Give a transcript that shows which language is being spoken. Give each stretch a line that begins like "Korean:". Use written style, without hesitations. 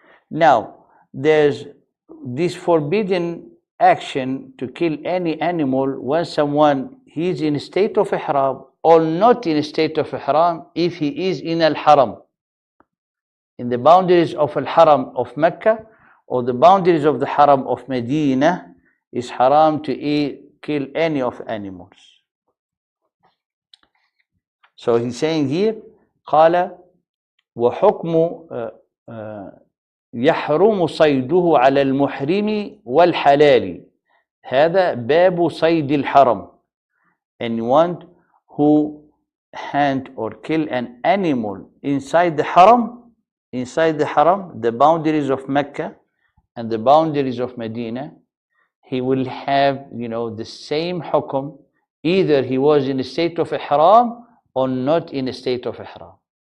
English: Now, there's this forbidden action to kill any animal when someone he is in a state of ihram or not in a state of ihram if he is in al-haram, in the boundaries of al-haram of Mecca or the boundaries of the haram of Medina. Is haram to kill any of animals. So he's saying here,
Arabic: قال وحكم يحرم صيده على المحرم والحلال. هذا باب صيد الحرم.
English: Anyone who hunt or kill an animal inside the haram, the boundaries of Mecca and the boundaries of Medina, he will have, the same hukum, either he was in a state of ihram or not in a state of ihram.